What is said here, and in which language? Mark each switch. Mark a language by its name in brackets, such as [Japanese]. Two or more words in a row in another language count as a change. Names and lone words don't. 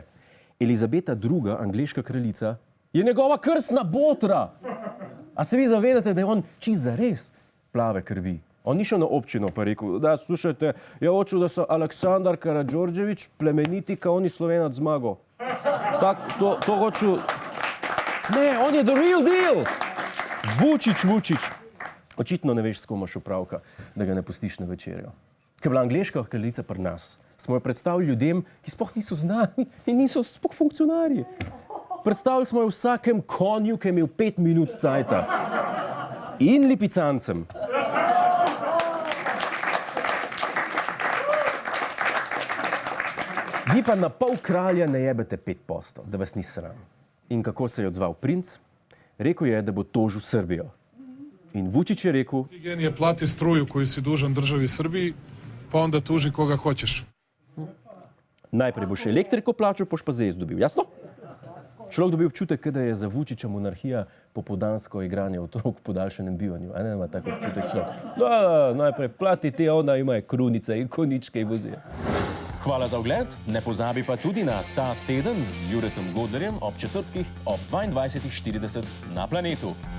[Slovenian] Elizabeta II., angleška kraljica, je njegova krstna botra. A se vi zavedate, da je on čisto zares plave krvi? On ni šel na občino pa rekel, da [Serbian] slušajte, ja hoču, [Slovenian] da so Aleksandar Karađorđević plemeniti, [Serbian] kao oni Slovenac [Slovenian] zmago. To hoču... Ne, on je [English] the real deal! [Slovenian] Vučić. Očitno ne veš, s kom imaš opravka, da ga ne pustiš na večerjo. Ko je bila angleška kraljica pri nas, smo jo predstavili ljudem, ki sploh niso znani in niso sploh funkcionarji. Predstavili smo jo vsakem konju, ki je imel 5 minut cajta. In lipicancem. Vi pa na pol kralja ne jebete 5%, da vas ni sram. In kako se je odzval princ? Rekel je, da bo tožil Srbijo. In Vučić je rekel... [Serbian] Gen je plati struju koju si dužan državi Srbiji, pa onda tuži koga hoćeš. [Slovenian] Najprej boš elektriko plačal, boš pa zez dobil, jasno? Človek dobi občutek, da je za Vučića monarhija popoldansko igranje otrok v podaljšanem bivanju. A ne ima tako občutek človek? Da, najprej plati ti, ona ima krunice in koničke in vozijo. Hvala za ogled, ne pozabi pa tudi na Ta teden z Juretom Godlerjem ob četrtkih ob 22:40 na Planetu.